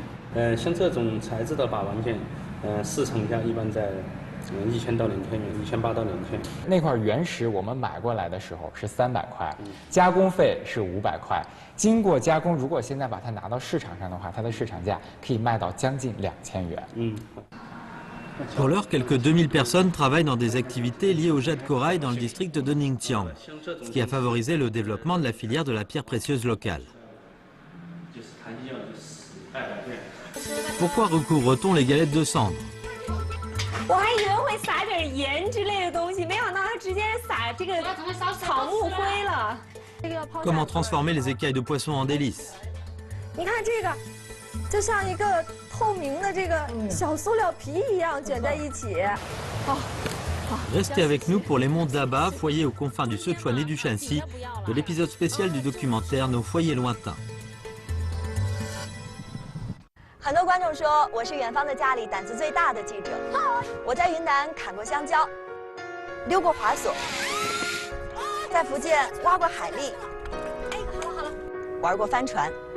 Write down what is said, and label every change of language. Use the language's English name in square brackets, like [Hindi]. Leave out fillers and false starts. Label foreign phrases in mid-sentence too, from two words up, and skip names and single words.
[Chinese] 像这种材质的把玩件，市场价一般在1000到2000元，1800到2000。那块原石我们买过来的时候是300块，加工费是500块。经过加工，如果现在把它拿到市场上的话，它的市场价可以卖到将近2000元。 [French] Pour l'heure, quelques 2000 personnes travaillent dans des activités liées au jade corail dans le district de Ningtiang, ce qui a favorisé le développement de la filière de la pierre précieuse locale. Pourquoi recouvre-t-on les galettes de cendre? [Chinese] 我还以为会撒点盐之类的东西，没想到它直接撒这个草木灰了。 [French] Comment transformer les écailles de poisson en délices? [Chinese] 你看这个，就像一个透明的这个小塑料皮一样卷在一起。 [French] Restez avec nous pour les monts d'Aba, foyer aux confins du Sichuan et du Shanxi, de l'épisode spécial du documentaire Nos foyers lointains. [Chinese] 很多观众说我是远方的家里胆子最大的记者。我在云南砍过香蕉，溜过滑索，在福建挖过海蛎，玩过帆船。